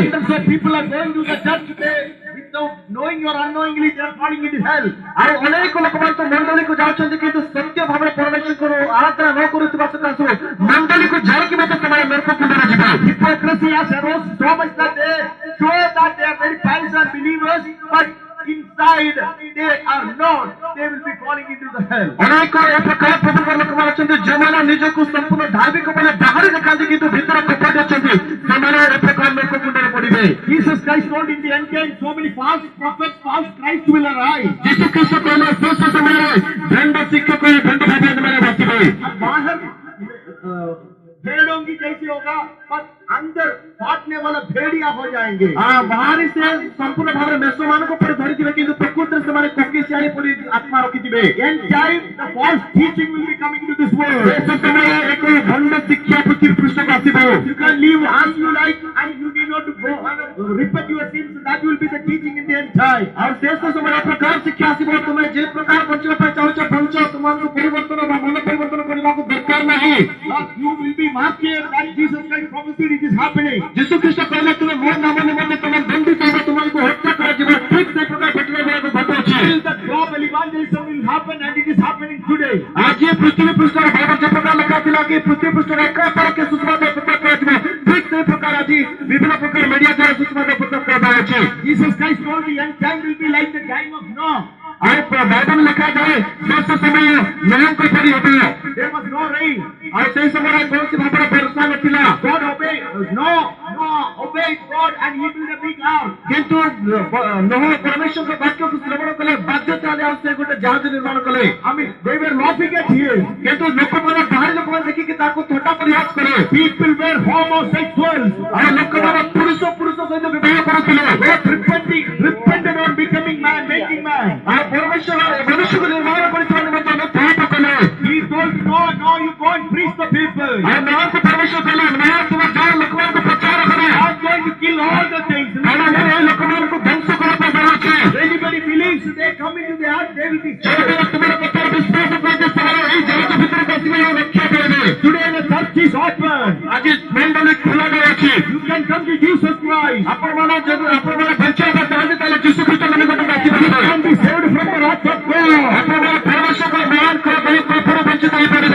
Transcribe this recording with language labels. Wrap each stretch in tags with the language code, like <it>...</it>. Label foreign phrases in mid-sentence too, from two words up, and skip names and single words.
<en>And so people are going to the church today without knowing or unknowingly they are falling into hell.</en> <or>ଆଉ ଅନେକ ଲୋକମାନେ ତ ମଣ୍ଡଳୀକୁ ଯାଉଛନ୍ତି କିନ୍ତୁ ସତ୍ୟ ଭାବରେ ପରମେଶ୍ୱରଙ୍କୁ ଆରାଧନା ନ କରୁଥିବା ସକାଶୁ ମଣ୍ଡଳୀକୁ ଯାଇକି ମଧ୍ୟ ସେମାନେ ନରକ କୁଣ୍ଡରେ ଯିବେ।</or> <en>Hypocrisy has arose so much that they show that they are very pious and believers, but inside they are not. They will be falling into the hell.</en> <or>ଅନେକ ଏ ପ୍ରକାର ପ୍ରଭୁଙ୍କର ଲୋକମାନେ ଅଛନ୍ତି ଯେଉଁମାନେ ନିଜକୁ ସମ୍ପୂର୍ଣ୍ଣ ଧାର୍ମିକ ବୋଲି ବାହାରେ ଦେଖାନ୍ତି କିନ୍ତୁ ଭିତରେ କପଟ ଅଛନ୍ତି ସେମାନେ ଏ ପ୍ରକାର ନରକ କୁଣ୍ଡରେ ପଡ଼ିବେ।</or> <en>Jesus Christ told in the end time so many false prophets, false Christ will arise.</en> <or>ଯୀଶୁ ଖ୍ରୀଷ୍ଟ କହିଲେ ଶେଷ ସମୟରେ ଭଣ୍ଡ ଶିକ୍ଷକ ଭଣ୍ଡ ଭାବରେ ବସିବେ।</or> <hi>बाहर भेड़ों की जैसे होगा, पर अंदर फाटने वाला भेड़िया हो जाएंगे।</hi> <or>ବାହାରି ସେ ସମ୍ପୂର୍ଣ୍ଣ ଭାବରେ ମେଷମାନଙ୍କୁ ପରି ଧରିଥିବେ କିନ୍ତୁ ପ୍ରକୃତରେ ସେମାନେ କୋକିଶିଆଳି ପରି ଆତ୍ମା ରଖିଥିବେ।</or> <en>In time the false teaching will be coming to this world.</en> <or>ଶେଷ ସମୟରେ ଏକ ଭଣ୍ଡ ଶିକ୍ଷା ପୃଥିବୀ ପୃଷ୍ଠକୁ ଆସିବ।</or> <en>You can live as you like and you need not to go and repent your sins. That will be the teaching in the end time.</en> <or>ଆଉ ଶେଷ ସମୟରେ ଏ ପ୍ରକାର ଶିକ୍ଷା ଆସିବ ତୁମେ ଯେ ପ୍ରକାର ବଞ୍ଚିବା ପାଇଁ ଚାହୁଁଛ ବଞ୍ଚ, ତୁମକୁ ପରିବର୍ତ୍ତନ ବା ମନ ପରିବର୍ତ୍ତନ କରିବାକୁ ଦରକାର ନାହିଁ।</or> <en>You will be martyred and Jesus Christ prophesied it is happening.</en> <or>ଯୀଶୁ ଖ୍ରୀଷ୍ଟ କହିଲେ ତୁମେ ମୋ ନାମ ନିମନ୍ତେ ତୁମେ ଦଣ୍ଡିତ ହେବ, ତୁମକୁ ହତ୍ୟା କରାଯିବ। ଠିକ ସେ ପ୍ରକାର ଘଟଣା ଗୁଡ଼ାକ ଘଟୁଅଛି।</or> <en>The global evangelism will happen and it is happening today.</en> <or>ଆଜି ପୃଥିବୀ ପୃଷ୍ଠରେ ଭାଇବଲ ଯେ ପ୍ରକାର ଲେଖା ଥିଲା କି ପୃଥିବୀ ପୃଷ୍ଠରେ ଏକାଥରକେ ସୁସମାଚାର ପ୍ରଚାର କରାଯିବ, ଠିକ ସେ ପ୍ରକାର ଆଜି ବିଭିନ୍ନ ପ୍ରକାର ମିଡିଆ ଦ୍ୱାରା ସୁସମାଚାର ପ୍ରଚାର କରାଯାଉଛି।</or> <en>Jesus Christ told the end time will be like the time of Noah.</en> <or>ଆଉ ବାଇବଲ ଲେଖାଯାଏ ଶେଷ ସମୟ ନୋହଙ୍କ ପରି ହେବ।</or> <en>There was no rain.</en> <or>ଆଉ ସେହି ସମୟରେ କୌଣସି ଭାବରେ ବର୍ଷା ନଥିଲା।</or> <en>God obeyed. Noah obeyed God and he built a big ark.</en> <or>କିନ୍ତୁ ନୋହ ପରମେଶ୍ୱରଙ୍କ ବାକ୍ୟକୁ ଶ୍ରବଣ କଲେ, ବାଧ୍ୟତା ହେଲେ ଆଉ ସେ ଗୋଟେ ଜାହାଜ ନିର୍ମାଣ କଲେ।</or> <en>I mean, they were laughing at him.</en> <or>କିନ୍ତୁ ଲୋକମାନେ ବାହାରି ଲୋକମାନେ ଦେଖିକି ତାକୁ ଥଟ୍ଟା ପରିହାସ କଲେ।</or> <en>People were homosexuals.</en> <or>ଆଉ ଲୋକମାନେ ପୁରୁଷ ସହିତ ବିବାହ କରୁଥିଲେ।</or> <en>God repented on becoming man, making man.</en> <or>ଆଉ ପରମେଶ୍ୱର ମନୁଷ୍ୟକୁ ନିର୍ମାଣ କରିଥିବା ନିମନ୍ତେ ଆମେ ପାପ କଲେ।</or> <en>He told no, you go and preach the people.</en> <or>ଆଉ ନୋହକୁ ପରମେଶ୍ୱର କହିଲେ, ନୋହ ତୁମେ ଯାଅ ଲୋକମାନଙ୍କୁ ପ୍ରଚାର କର।</or> <en>I'm going to kill all the things.</en> <or>କାରଣ ମୁଁ ଏ ଲୋକମାନଙ୍କୁ ଧ୍ୱଂସ କରିବା ପାଇଁ ଯାଉଛି।</or> <en>Anybody believes they come into the ark, they will be saved.</en> <or>ଯେଉଁମାନେ ତୁମର କଥାରେ ବିଶ୍ୱାସ କରନ୍ତି ସେମାନେ ଏହି ଜାହାଜ ଭିତରକୁ ଆସିବେ ଆଉ ରକ୍ଷା ପାଇବେ।</or> <en>Today the church is open.</en> <or>ଆଜି ମଣ୍ଡଳୀ ଖୋଲା ଯାଉଛି।</or> <en>You can come to Jesus Christ.</en> <or>ଆପଣମାନେ ଯଦି ଆପଣମାନେ ବଞ୍ଚିବାକୁ ଚାହାନ୍ତି ତାହେଲେ ଯୀଶୁ ଖ୍ରୀଷ୍ଟ ନିକଟକୁ ଆସିପାରିବେ।</or> <en>You can be saved from the wrath of God.</en> <or>ଆପଣମାନେ ପରମେଶ୍ୱରଙ୍କ ଭୟଙ୍କର ପାପରୁ ବଞ୍ଚିତ ହୋଇପାରିବେ।</or>